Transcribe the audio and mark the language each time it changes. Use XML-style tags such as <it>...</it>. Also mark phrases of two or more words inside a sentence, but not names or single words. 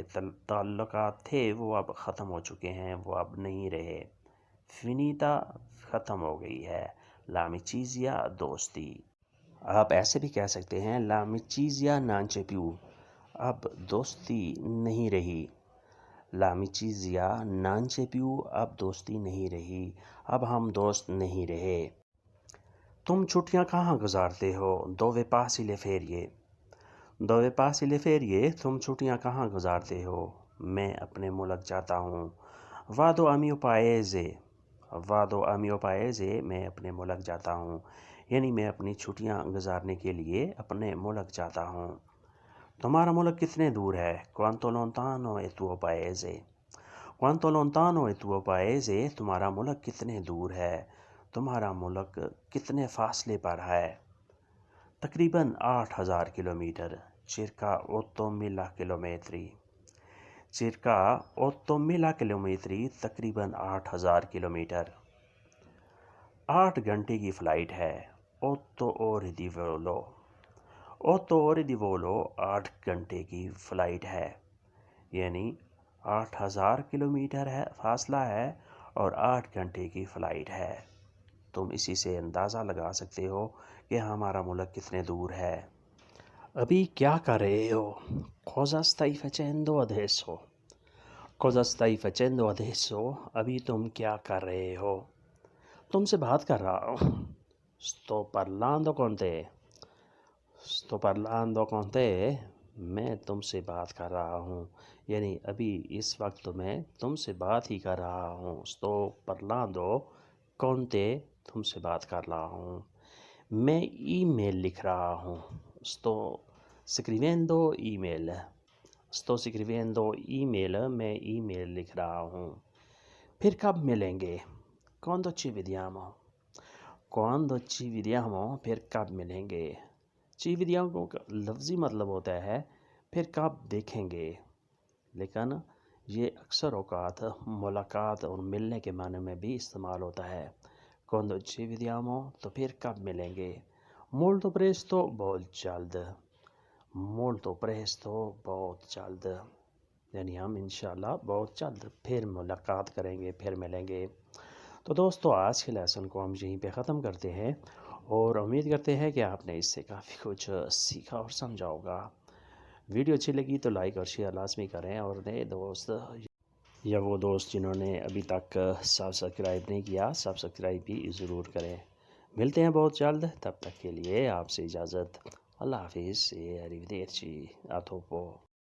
<ur>تعلقات تھے وہ اب ختم ہو چکے ہیں وہ اب نہیں رہے فنیتا ختم ہو گئی ہے لامچیزیا دوستی آپ ایسے بھی کہہ سکتے ہیں</ur> <it>l'amicizia non c'è più</it> <ur>اب دوستی نہیں رہی</ur> <it>l'amicizia non c'è più</it> <ur>اب دوستی نہیں رہی اب ہم دوست نہیں رہے تم چھٹیاں کہاں گزارتے ہو</ur> <it>dove passi le ferie dove passi le</it> <ur>ferie تم چھٹیاں کہاں گزارتے ہو میں اپنے ملک جاتا ہوں</ur> <it>vado a mio paese vado a mio</it> <ur>paese میں اپنے ملک جاتا ہوں یعنی میں اپنی چھٹیاں گزارنے کے لیے اپنے ملک جاتا ہوں تمہارا ملک کتنے دور ہے</ur> <it>quanto lontano è tuo paese quanto lontano è tuo paese</it> <ur>تمہارا ملک کتنے دور ہے تمہارا ملک کتنے فاصلے پر ہے تقریباً 8000 کلومیٹر</ur> <it>circa 8000 chilometri circa 8000 chilometri</it> <ur>تقریباً 8000 کلومیٹر 8 گھنٹے کی فلائٹ ہے</ur> <it>8 ore di volo 8 ore di volo</it> <ur>8 گھنٹے کی فلائٹ ہے یعنی 8000 کلومیٹر ہے فاصلہ ہے اور 8 گھنٹے کی فلائٹ ہے تم اسی سے اندازہ لگا سکتے ہو کہ ہمارا ملک کتنے دور ہے ابھی کیا کر رہے ہو</ur> <it>cosa stai facendo adesso cosa stai facendo adesso</it> <ur>ابھی تم کیا کر رہے ہو تم سے بات کر رہا ہوں</ur> <it>sto parlando con te sto parlando con te</it> <ur>میں تم سے بات کر رہا ہوں یعنی ابھی اس وقت میں تم سے بات ہی کر رہا ہوں</ur> <it>sto parlando con te</it> <ur>تم سے بات کر رہا ہوں میں ای میل لکھ رہا ہوں sto</ur> <it>scrivendo email sto scrivendo email</it> <ur>میں ای میل لکھ رہا ہوں پھر کب ملیں گے</ur> <it>quando ci vediamo quando ci vediamo</it> <ur>پھر کب ملیں گے</ur> <it>ci vediamo</it> <ur>کا لفظی مطلب ہوتا ہے پھر کب دیکھیں گے لیکن یہ اکثر اوقات ملاقات اور ملنے کے معنی میں بھی استعمال ہوتا ہے</ur> <it>quando ci vediamo</it> <ur>تو پھر کب ملیں گے</ur> <it>molto presto</it> <ur>بہت جلد molto presto بہت جلد یعنی ہم انشاءاللہ بہت جلد پھر ملاقات کریں گے پھر ملیں گے تو دوستو آج کے لیسن کو ہم یہیں پہ ختم کرتے ہیں اور امید کرتے ہیں کہ آپ نے اس سے کافی کچھ سیکھا اور سمجھا ہوگا ویڈیو اچھی لگی تو لائک اور شیئر لازمی کریں اور نئے دوست یا وہ دوست جنہوں نے ابھی تک سبسکرائب نہیں کیا سبسکرائب بھی ضرور کریں ملتے ہیں بہت جلد تب تک کے لیے آپ سے اجازت اللہ حافظ</ur> <it>arrivederci a dopo</it>